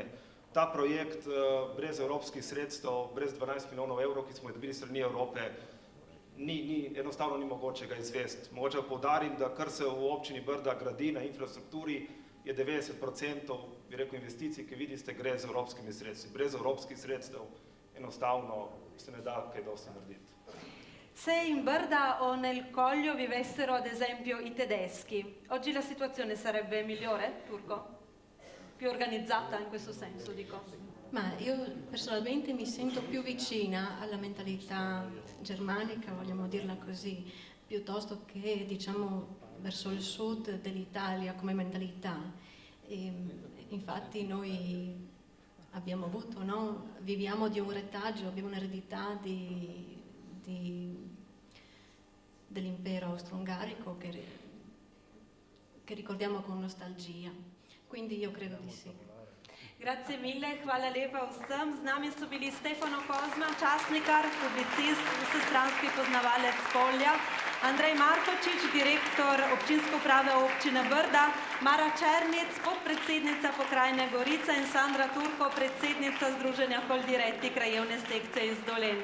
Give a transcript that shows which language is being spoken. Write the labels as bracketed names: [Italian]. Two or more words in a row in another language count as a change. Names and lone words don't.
[Slovenian] Ta projekt brez evropskih sredstev, brez 12 milijonov evrov, ki smo jih dobili strani Evrope, enostavno ni mogoče ga izvesti. Mogoče poudarim, da kar se v občini Brda gradi na infrastrukturi, je 90% bi rekel investicij, ki vidite, gre z evropskimi sredstvi. Brez evropskih sredstev enostavno se ne da kaj dosti narediti. [Italian] Se in Brda o nel Coglio vivessero ad esempio i tedeschi, oggi la situazione sarebbe migliore, Turco? Più organizzata in questo senso, dico. Ma io personalmente mi sento più vicina alla mentalità germanica, vogliamo dirla così, piuttosto che, diciamo, verso il sud dell'Italia come mentalità. E, infatti noi abbiamo avuto, no? Viviamo di un retaggio, abbiamo un'eredità dell'impero austro-ungarico che ricordiamo con nostalgia. Quindi io credo di sì. Grazie mille, [Slovenian] hvala lepa vsem. Z nami so bili Stefano Kozma, časnikar, publicist, vsestranski poznavalec polja, Andrej Markočič, direktor občinske uprave občine Brda, Mara Černic, podpredsednica pokrajine Gorica in Sandra Turko, predsednica Združenja Koldiretti krajevne sekcije iz Dolenj.